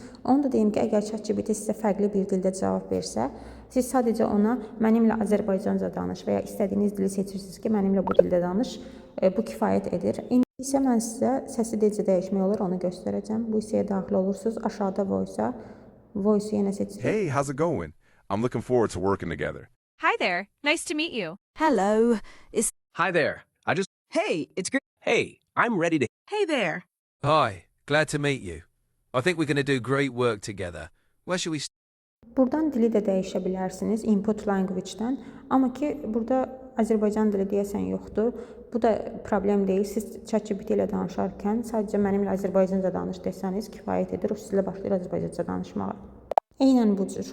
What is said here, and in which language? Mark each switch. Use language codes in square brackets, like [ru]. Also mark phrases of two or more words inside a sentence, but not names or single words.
[az] Onu da deyim ki, əgər ChatGPT sizə fərqli bir dildə cavab versə, siz sadəcə ona mənimlə Azərbaycanca danış və ya istədiyiniz dili seçirsiniz ki, mənimlə bu dildə danış. Bu kifayət edir. İndi isə mən sizə səsi necə dəyişmək olur onu göstərəcəm. Bu hissəyə daxil olursunuz. Aşağıda voice-u yenə seçirsiniz. [en] Hey, how's it going? I'm looking forward to working together. Hi there. Nice to meet you. Hello. Hi there. Hey, it's great. Hey, I'm ready to. Hey there. Hi, glad to meet you. I think we're going to do great work together. Where should we [az] Buradan dili də dəyişə bilərsiniz [en] input language-dən. [az] Amma ki, burada Azərbaycan dili deyəsən yoxdur. Bu da problem deyil. Siz ChatGPT ilə danışarkən sadəcə mənimlə Azərbaycanca danış desəniz kifayət edir. O sizlə başlayır Azərbaycanca danışmağa. Eynən bu cür.